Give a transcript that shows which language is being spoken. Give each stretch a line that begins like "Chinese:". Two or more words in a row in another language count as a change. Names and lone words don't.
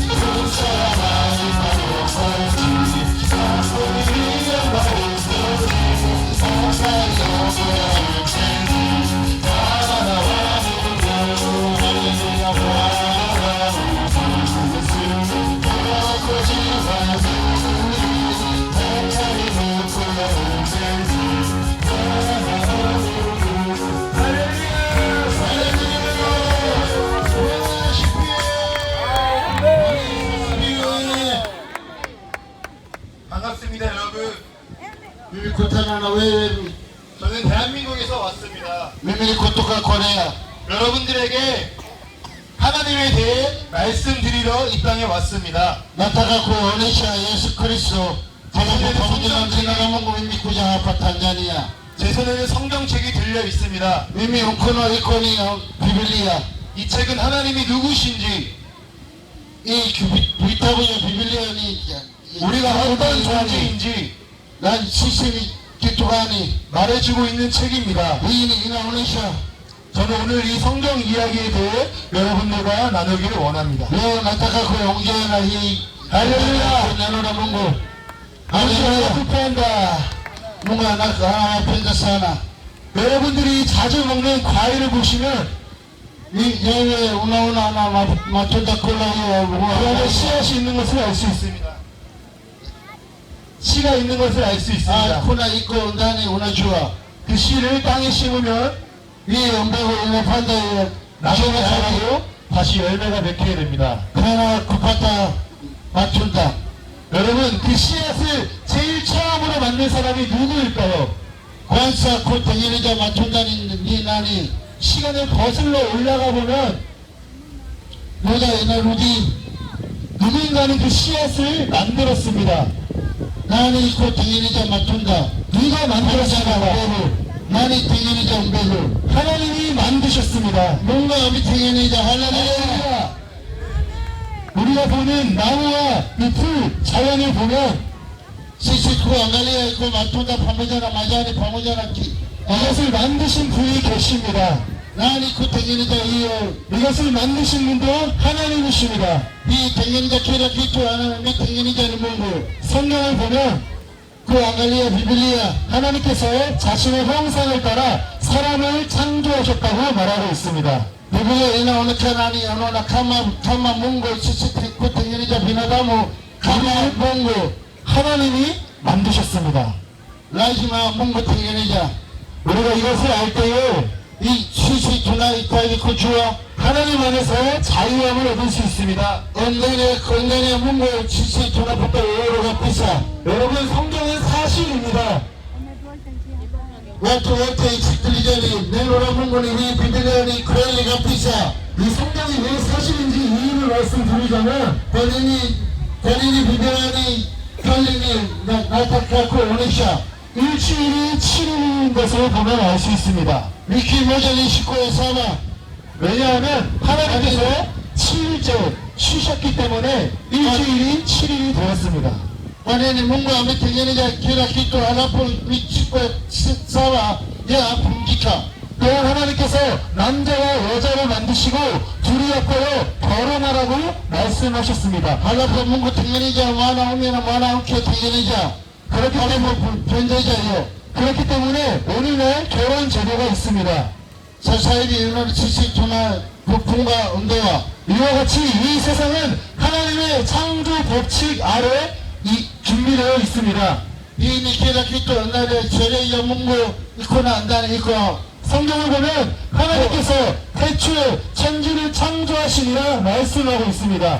Swahili: Msalabani pa Mwokozi, hapo niliomba mkozi, ataniokoa mpenzi, mwana wa Mungu. Haleluya, Bwana wa Mungu Yesu, Mwokozi wangu, ataniokoa mpenzi, mwana wa Mungu. Haleluya, haleluya.
English: Worship you.
Korean: 반갑습니다, 여러분.
Swahili: Nimekutana na wewe.
Korean: 저는 대한민국에서 왔습니다.
Swahili: Mimi ni kutoka Korea.
Korean: 여러분들에게 하나님에 대해 말씀드리러 이 땅에 왔습니다.
Swahili: Nataka kuonesha Yesu Kristo pamoja na jina la Mungu. Mimi kuja hapa Tanzania.
Korean: 제 손에는 성경책이 들려 있습니다.
Swahili: Mimi mkono iko ni Biblia.
Korean: 이 책은 하나님이 누구신지,
Swahili: Hii vitabu ya Biblia ni
Korean: 우리가 어떤 존재인지
Swahili: na sisi ni kitu gani
Korean: 말해주고 있는 책입니다.
Swahili: hii inaonesha.
Korean: 저는 오늘 이 성경 이야기에 대해 여러분들과 나누기를 원합니다.
Swahili: Leo nataka kuongea na hii
Korean: 할렐루야.
Swahili: neno la Mungu. 당신을 kupenda. Mungu anapenda sana.
Korean: 여러분들이 자주 먹는 과일을 보시면
Swahili: Wewe unaona na matunda kula
Korean: 그 안에 씨앗이 있는 것을 알 수 있습니다. 씨가 있는 것을 알 수 있습니다.
Swahili: kuna iko ndani, unajua
Korean: 그 씨를 땅에 심으면
Swahili: hii mbegu inapanda
Korean: 나중에 자라고 다시 열매가 맺게 됩니다.
Swahili: kana kupata matunda.
Korean: 여러분, 그 씨앗을 제일 처음으로 만든 사람이 누구일까요?
Swahili: Kwanza kutengeneza matunda ni nani?
Korean: 시간을 거슬러 올라가 보면
Swahili: Muda inarudi,
Korean: 누군가는 그 씨앗을 만들었습니다.
Swahili: nani kutengeneza matunda?
Korean: 누가 만들었을까요?
Swahili: Nani tengeneza mbegu?
Korean: 하나님이 만드셨습니다.
Swahili: Mungu ametengeneza. Haleluya.
Korean: 할렐루야. 우리가 보는 나무와 이 풀, 자연을 보면
Swahili: Sisi kuangalia iko matunda pamoja na majani pamoja na
Korean: 이것을 만드신 분이 계십니다.
Swahili: nani kutengeneza hiyo?
Korean: 이것을 만드신 분도 하나님이십니다.
Swahili: Hii kila kitu ametengeneza ni Mungu.
Korean: 성경을 보면
Swahili: Kuangalia Biblia,
Korean: 하나님께서 자신의 형상을 따라 사람을 창조하셨다고 말하고 있습니다.
Swahili: Biblia inaonekana ni anaona kama Mungu sisi kutengeneza binadamu kama Mungu.
Korean: 하나님이 만드셨습니다.
Swahili: lazima Mungu tengeneza.
Korean: 우리가 이것을 알 때에
Swahili: Hii sisi tunahitaji kujua
Korean: 하나님 안에서 자유함을 얻을 수 있습니다.
Swahili: ndani ya Mungu sisi tunapata uhuru kabisa.
Korean: 여러분, 성경은 사실입니다.
Swahili: Watu wote sikilizeni, neno la Mungu ni hii, Biblia ni kweli kabisa.
Korean: 이 성경이 왜 사실인지 이유를 말씀드리자면
Swahili: Kwa nini Biblia ni kweli? Nataka kuonyesha
Korean: 일주일이 7일인 것을 보면 알 수 있습니다.
Swahili: wiki moja ni siku ya saba.
Korean: 왜냐하면 하나님께서 7일째 쉬셨기 때문에 일주일이 7일이 되었습니다.
Swahili: Kwa nini Mungu ametengeneza kila kitu halafu siku ya saba yapumzika?
Korean: 또한 하나님께서 남자와 여자를 만드시고 둘이 엮어요 결혼하라고 말씀하셨습니다.
Swahili: halafu Mungu tengeneza mwanaume na mwanamke tengeneza.
Korean: 그렇기 때문에
Swahili: pendezaayo.
Korean: 그렇기 때문에 오늘날 결혼 제도가 있습니다.
Swahili: Sasa hivi unaona sisi tuna kufunga ndoa.
Korean: 이와 같이 이 세상은 하나님의 창조 법칙 아래 준비되어 있습니다.
Swahili: Hii ni kila kitu ndani ya sheria ya Mungu iko na ndani iko.
Korean: 성경을 보면 하나님께서 태초에 천지를 창조하시니라 말씀하고 있습니다.